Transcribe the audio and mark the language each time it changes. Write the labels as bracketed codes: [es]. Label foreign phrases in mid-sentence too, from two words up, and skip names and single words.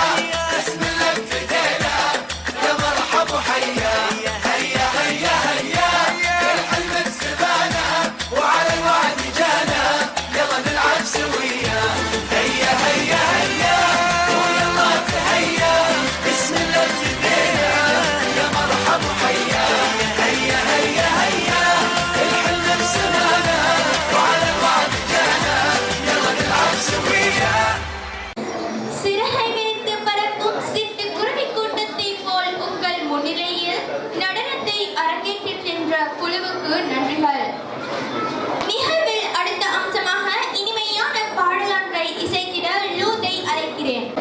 [ar] بسم الله ابتدينا يا مرحب وحيا، هيا هيا هيا الحلم بسمانا وعلى الوعد جانا، يلا نلعب سويا، هيا هيا هيا ويلا تهيا، بسم الله ابتدينا يا مرحب وحيا، هيا هيا هيا الحلم بسمانا وعلى الوعد جانا، يلا نلعب سويا. [ta] சிறகை விரித்து பறக்கும் சிட்டுக்குருவி கூட்டத்தை போல் உங்கள் முன்னிலையில் நடனத்தை அரங்கேற்றிச் சென்ற குழுவுக்கு நன்றிகள். நிகழ்வில் அடுத்த அம்சமாக இனிமையான பாடலொன்றை இசைத்திட லூத்தை அழைக்கிறேன்.